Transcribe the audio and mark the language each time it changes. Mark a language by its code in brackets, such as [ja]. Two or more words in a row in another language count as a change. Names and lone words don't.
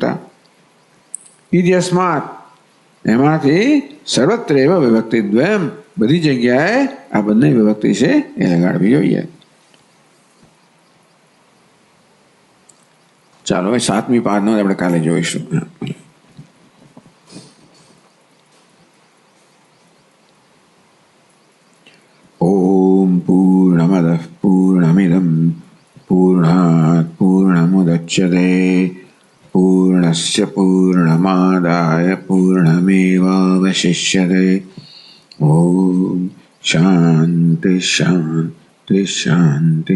[sa] इति अस्मात्, [gu] એમાંથી [sa] सर्वत्र एव विभक्तिद्वयम, [gu] બધી જગ્યાએ આ બંને વિભક્તિ છે એ લગાડવી જોઈએ. ચાલો હવે 7મી પાદનો આપણે કાલે જોઈશું. [sa] ओम पूर्णमदः पूर्णमिदं पूर्णात पूर्णमुदच्यते पूर्णस्य पूर्णमादाय पूर्णमेवावशिष्यते. ओम शांति शांति शांति।